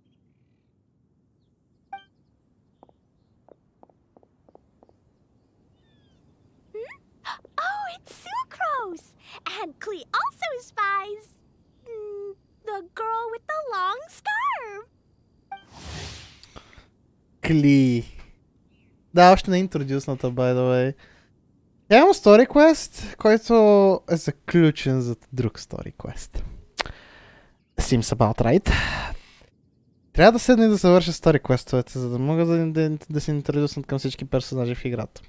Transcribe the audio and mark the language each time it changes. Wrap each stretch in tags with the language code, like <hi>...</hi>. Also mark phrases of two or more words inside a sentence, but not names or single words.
<en>Oh, it's Sucrose! And Klee also spies the girl with the long scarf.</en> <bg>Кли. Да, още не е интродюсната,</bg> <en>by the way.</en> <bg>Имам Story Quest, който е заключен за друг Story Quest.</bg> <en>Seems about right.</en> <bg>Трябва да седна и да завърша Story Quest-овете, за да мога да се интродюснат към всички персонажи в играта.</bg>